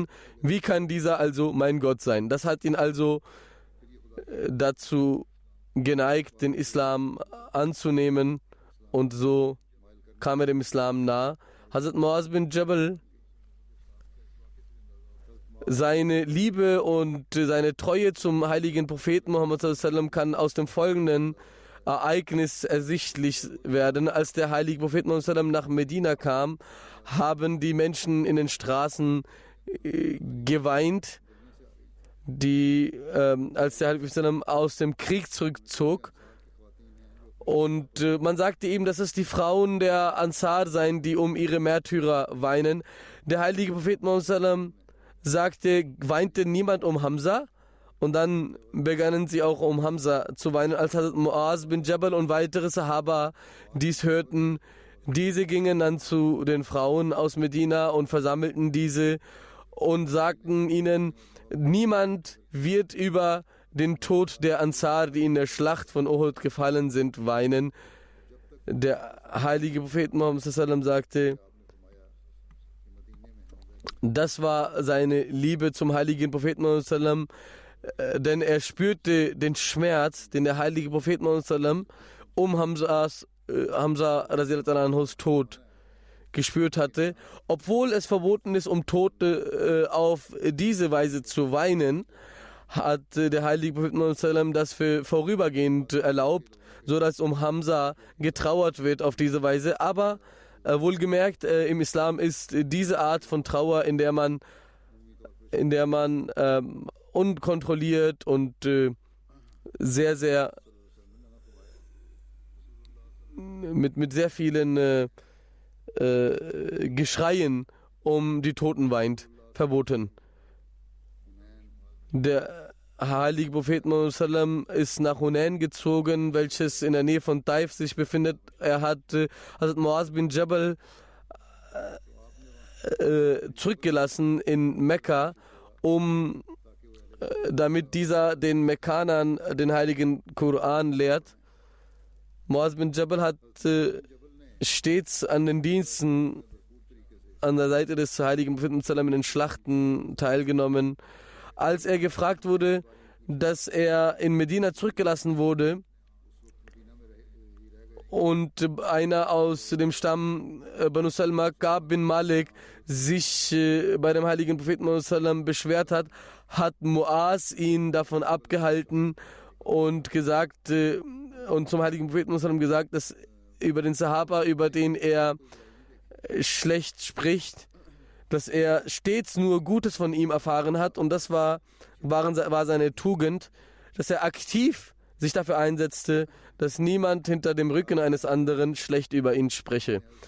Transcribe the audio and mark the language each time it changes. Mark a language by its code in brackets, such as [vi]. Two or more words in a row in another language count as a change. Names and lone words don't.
[de] Wie kann dieser also mein Gott sein? Das hat ihn also dazu geneigt, den Islam anzunehmen, und so kam er dem Islam nah. Hazrat Muaz bin Jabal, seine Liebe und seine Treue zum heiligen Propheten Muhammad [ar] صلى الله عليه وسلم [de] kann aus dem folgenden Ereignis ersichtlich werden. Als der heilige Prophet Muhammad [ar] صلى الله عليه وسلم [de] nach Medina kam, haben die Menschen in den Straßen geweint, als der heilige Prophet aus dem Krieg zurückzog. Und man sagte ihm, dass es die Frauen der Ansar seien, die um ihre Märtyrer weinen. Der heilige Prophet Muhammad [ar] صلى الله عليه وسلم [de] sagte, weinte niemand um Hamza? Und dann begannen sie auch um Hamza zu weinen. Als Hazrat Muaz bin Jabal und weitere Sahaba dies hörten, diese gingen dann zu den Frauen aus Medina und versammelten diese und sagten ihnen, niemand wird über den Tod der Ansar, die in der Schlacht von Uhud gefallen sind, weinen. Der heilige Prophet Muhammad [ar] صلى الله عليه وسلم [de] sagte, das war seine Liebe zum heiligen Propheten Muhammad [ar] صلى الله عليه وسلم, [de] denn er spürte den Schmerz, den der heilige Prophet Muhammad [ar] صلى الله عليه وسلم [de] Hamza [ar] رضي الله عنه [de] Tod gespürt hatte. Obwohl es verboten ist, um Tote auf diese Weise zu weinen, hat der heilige Prophet Muhammad [ar] صلى الله عليه وسلم [de] das für vorübergehend erlaubt, so dass um Hamza getrauert wird auf diese Weise. Aber wohlgemerkt, im Islam ist diese Art von Trauer, in der man unkontrolliert und sehr, sehr mit sehr vielen Geschreien um die Toten weint, verboten. Der heilige Prophet Muhammad [ar] صلى الله عليه وسلم [de] ist nach Hunain gezogen, welches in der Nähe von Taif sich befindet. Er hat Hazrat Muaz bin Jabal zurückgelassen in Mekka, damit dieser den Mekkanern den heiligen Koran lehrt. Muaz bin Jabal hat stets an den Diensten an der Seite des heiligen Propheten [ar] صلى الله عليه وسلم [de] in den Schlachten teilgenommen. Als er gefragt wurde, dass er in Medina zurückgelassen wurde und einer aus dem Stamm Banu Salma, Ka'b bin Malik, sich bei dem heiligen Propheten Muhammad sallam beschwert hat, hat Muaz ihn davon abgehalten und gesagt und zum heiligen Propheten Muhammad sallam gesagt, dass über den Sahaba, über den er schlecht spricht, dass er stets nur Gutes von ihm erfahren hat, und das war seine Tugend, dass er aktiv sich dafür einsetzte, dass niemand hinter dem Rücken eines anderen schlecht über ihn spreche.